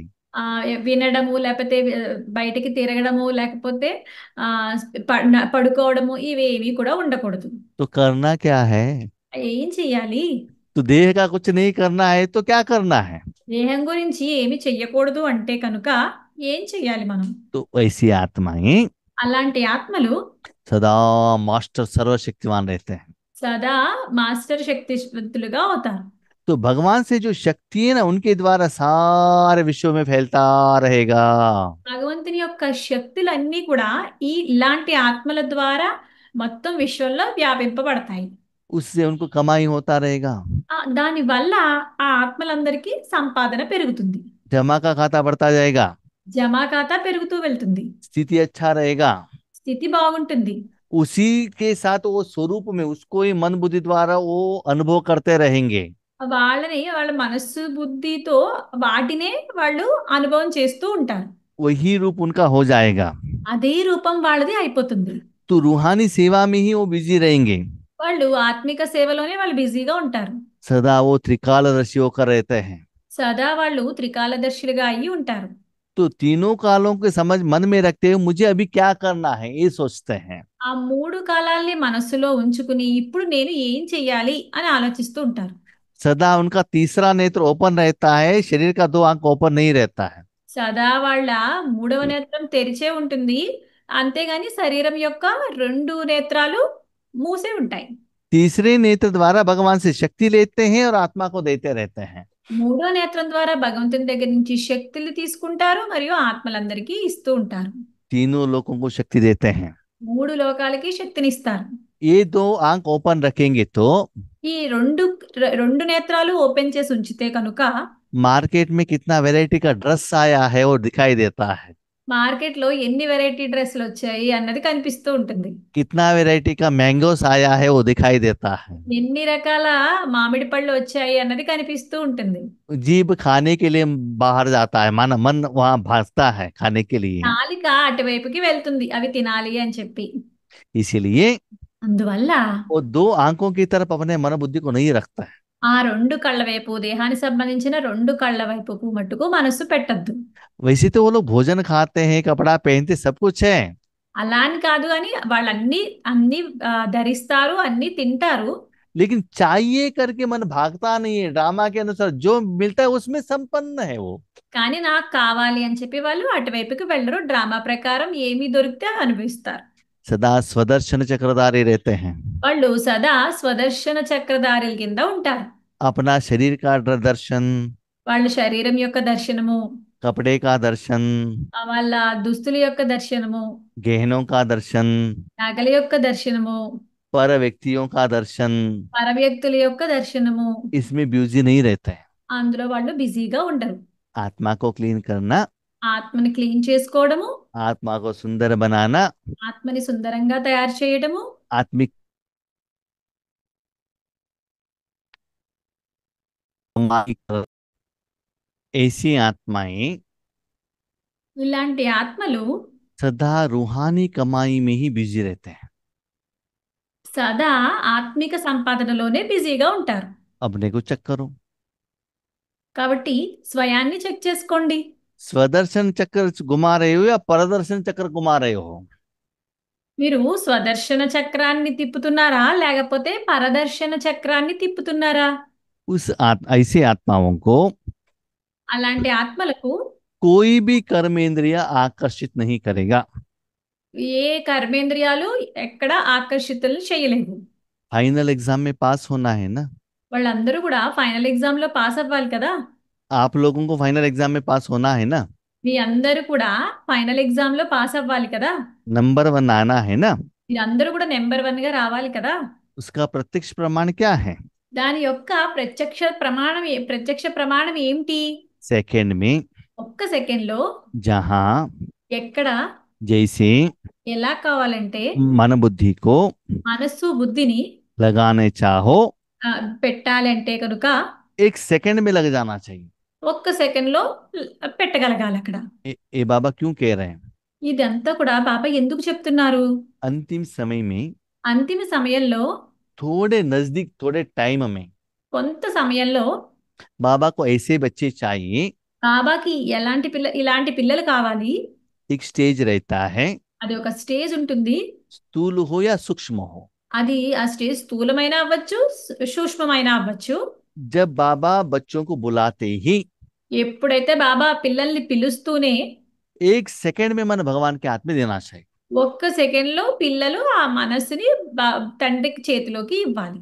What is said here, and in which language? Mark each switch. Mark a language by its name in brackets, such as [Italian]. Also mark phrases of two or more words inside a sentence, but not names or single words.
[Telugu] ఆ వినడము లేకపోతే బయటికి తిరగడము లేకపోతే ఆ పడుకోవడము ఇవేవి కూడా ఉండకూడదు. [Hindi] तो करना क्या है? [Telugu] ఏం చెయ్యాలి? [Hindi] तो देह का कुछ नहीं करना है तो क्या करना है? [Telugu] దేహం గురించి ఏమి చెయ్యకూడదు అంటే కనుక ఏం చెయ్యాలి మనం? [Hindi] तो ऐसी आत्माएं [Telugu] అలాంటి ఆత్మలు [Hindi] सदा मास्टर सर्वशक्तिमान रहते हैं। [Telugu] సదా మాస్టర్ శక్తివంతులుగా అవుతారు. [Hindi] तो भगवान से जो शक्ति है ना, उनके द्वारा सारे विश्व में फैलता रहेगा। [Telugu] భగవంతుని యొక్క శక్తులన్నీ కూడా ఇలాంటి ఆత్మల ద్వారా మొత్తం విశ్వంలో వ్యాపింపబడతాయి. [Hindi] उससे उनको कमाई होता रहेगा, [Telugu] దాని వల్ల ఆ ఆత్మలందరికీ సంపాదన పెరుగుతుంది, [Hindi] जमा का खाता बढ़ता जाएगा, [Telugu] జమా ఖాతా పెరుగుతూ వెళ్తుంది, [Hindi] स्थिति अच्छा रहेगा। [Telugu] స్థితి బాగుంటుంది. [Hindi] उसी के साथ वो स्वरूप में उसको ही मन बुद्धि द्वारा वो अनुभव करते रहेंगे। [Telugu] వాళ్ళ మనస్సు బుద్ధితో వాటినే వాళ్ళు అనుభవం చేస్తూ ఉంటారు. [Hindi] वही रूप उनका हो जाएगा। [Telugu] అదే రూపం వాళ్ళది అయిపోతుంది. [Hindi] तो रूहानी सेवा में ही वो बिजी रहेंगे, [Telugu] వాళ్ళు ఆత్మిక సేవలోనే వాళ్ళు బిజీగా ఉంటారు. [Hindi] सदा वो त्रिकालदर्शी होकर रहते हैं। [Telugu] సదా వాళ్ళు త్రికాలదర్శులుగా అయ్యి ఉంటారు. [Hindi] तो तीनों कालों के समझ मन में रखते हुए मुझे अभी क्या करना है ये सोचते हैं। [Telugu] ఆ మూడు కాలాల్ని మనస్సులో ఉంచుకుని ఇప్పుడు నేను ఏం చెయ్యాలి అని ఆలోచిస్తూ ఉంటారు. [Hindi] सदा उनका तीसरा नेत्र ओपन रहता है, शरीर का दो आंख ओपन नहीं रहता है। [Telugu] సదా వాళ్ళ మూడవ నేత్రం తెరిచే ఉంటుంది, అంతేగాని శరీరం యొక్క రెండు నేత్రాలు మూసే ఉంటాయి. [Hindi] तीसरे नेत्र द्वारा भगवान से शक्ति लेते हैं और आत्मा को देते रहते हैं। [Telugu] మూడో నేత్రం ద్వారా భగవంతుని దగ్గర నుంచి శక్తులు తీసుకుంటారు మరియు ఆత్మలందరికీ ఇస్తూ ఉంటారు. [Hindi] तीनों लोगों को शक्ति देते हैं। [Telugu] మూడు లోకాలకి శక్తినిస్తారు. [Hindi] ये दो आंख ओपन रखेंगे तो [Telugu] ఈ రెండు నేత్రాలు ఓపెన్ చేసి ఉంచితే కనుక [Hindi] मार्केट में कितना वैरायटी का ड्रेस आया है वो दिखाई देता है, [Telugu] మార్కెట్ లో ఎన్ని [English] variety dresses [Telugu] వచ్చాయి అన్నది కనిపిస్తూ ఉంటుంది, [Hindi] कितना वैरायटी का मैंगोस आया है वो दिखाई देता है। [Telugu] ఎన్ని రకాల మామిడి పళ్ళు వచ్చాయి అన్నది కనిపిస్తూ ఉంటుంది. [Hindi] जीभ खाने के लिए बाहर जाता है, मन मन वहां भागता है खाने के लिए। [Telugu] నాలిక అటువైపుకి వెళ్తుంది అవి తినాలి అని చెప్పి. [Hindi] इसीलिए [Telugu] అందువల్ల [Hindi] वो दो आंखों की तरफ अपने मन बुद्धि को नहीं रखता है। [Telugu] ఆ రెండు కళ్ళ వైపు దేహానికి సంబంధించిన రెండు కళ్ళ వైపుకు మట్టుకు మనస్సు పెట్టద్దు. [Hindi] वैसे तो वो लोग भोजन खाते हैं, कपड़ा पहनते, सब कुछ है, [Telugu] అలా అని కాదు అని వాళ్ళన్ని అన్ని ధరిస్తారు, అన్ని తింటారు. [Hindi] लेकिन चाहिए करके मन भागता नहीं है। ड्रामा के अनुसार जो मिलता है उसमें संपन्न है वो। [Telugu] కానీ నాకు కావాలి అని చెప్పి వాళ్ళు అటువైపుకి వెళ్ళరు, డ్రామా ప్రకారం ఏమి దొరికితే అవి అనుభవిస్తారు. [Hindi] सदा स्वदर्शन चक्रधारी रहते हैं, [Telugu] వాళ్ళు సదా స్వదర్శన చక్రధారుల కింద ఉంటారు. [Hindi] अपना शरीर का दर्शन, [Telugu] వాళ్ళ శరీరం యొక్క దర్శనము, [Hindi] कपड़े का दर्शन, [Telugu] వాళ్ళ దుస్తుల యొక్క దర్శనము, [Hindi] गहनों का दर्शन, [Telugu] నగల యొక్క దర్శనము, [Hindi] पर व्यक्तियों का दर्शन, [Telugu] పర వ్యక్తుల యొక్క దర్శనము, [Hindi] इसमें बिजी नहीं रहते हैं। [Telugu] అందులో వాళ్ళు బిజీగా ఉండరు. [Hindi] आत्मा को क्लीन करना, [Telugu] ఆత్మని క్లీన్ చేసుకోవడము, [Hindi] आत्मा को सुंदर बनाना, [Telugu] ఆత్మని సుందరంగా తయారు చేయడము, [Hindi] आत्मिक ऐसी आत्माएं [Telugu] ఇలాంటి ఆత్మలు [Hindi] सदा रूहानी कमाई में ही बिजी रहते हैं। [Telugu] సదా ఆత్మిక సంపాదనలోనే బిజీగా ఉంటారు. [Hindi] अपने को चेक करो, [Telugu] కాబట్టి స్వయాన్ని చెక్ చేసుకోండి. [Hindi] स्वदर्शन चक्र घुमा रहे हो या परदर्शन चक्र घुमा रहे हो? [Telugu] మీరు స్వదర్శన చక్రాన్ని తిప్పుతున్నారా లేకపోతే పరదర్శన చక్రాన్ని తిప్పుతున్నారా? [Hindi] ऐसे आत्माओं को [Telugu] అలాంటి ఆత్మలకు [Hindi] कोई भी कर्मेंद्रिय आकर्षित नहीं करेगा। [Telugu] ఏ కర్మేంద్రియాలు ఎక్కడ ఆకర్షితులు చేయలేవు. [English] final exam [Hindi] में पास होना है ना? [Telugu] వాళ్ళందరూ కూడా [English] final exam [Telugu] లో పాస్ అవ్వాలి కదా. [Hindi] आप लोगों को [English] final exam [Hindi] में पास होना है ना? [Telugu] మీ అందరూ కూడా [English] final exam [Telugu] లో పాస్ అవ్వాలి కదా. [Hindi] नंबर 1 आना है ना? [Telugu] మీరందరూ కూడా [English] number one [Telugu] గా రావాలి కదా. [Hindi] उसका प्रत्यक्ष प्रमाण क्या है? [Telugu] దాని యొక్క ప్రత్యక్ష ప్రమాణం ఏమిటి? [Hindi] सेकंड में [Telugu] ఒక్క సెకండ్ లో [Hindi] जहां [Telugu] ఎక్కడ [Hindi] जैसे [Telugu] ఎలా కావాలంటే [Hindi] मन बुद्धि को [Telugu] మనస్సు బుద్ధిని [Hindi] लगाने चाहो [Telugu] ఆ, పెట్టాలంటే కనుక [Hindi] एक सेकंड में लग जाना चाहिए। [Telugu] ఒక్క సెకండ్ లో పెట్టగలగాలి అక్కడ. [Hindi] ये बाबा क्यों कह रहे हैं? [Telugu] ఇదంతా కూడా బాబా ఎందుకు చెప్తున్నారు? [Hindi] अंतिम समय में [Telugu] అంతిమ సమయంలో [Hindi] थोड़े नजदीक थोड़े टाइम में [Telugu] కొంత సమయంలో [Hindi] बाबा को ऐसे बच्चे चाहिए। [Telugu] బాబాకి ఇలాంటి పిల్లలు కావాలి. [Hindi] एक स्टेज रहता है, [Telugu] అది ఒక స్టేజ్ ఉంటుంది. [Hindi] स्थूल हो या सूक्ष्म हो। [Telugu] అది ఆ స్టేజ్ స్థూలమైన అవ్వచ్చు, సూక్ష్మమైన అవ్వచ్చు. [Hindi] जब बाबा बच्चों को बुलाते ही [Telugu] ఎప్పుడైతే బాబా పిల్లల్ని పిలుస్తూనే [Hindi] एक सेकंड में मन भगवान के हाथ में देना चाहिए। [Telugu] ఒక్క సెకండ్ లో పిల్లలు ఆ మనస్సుని తండ్రికి చేతిలోకి ఇవ్వాలి.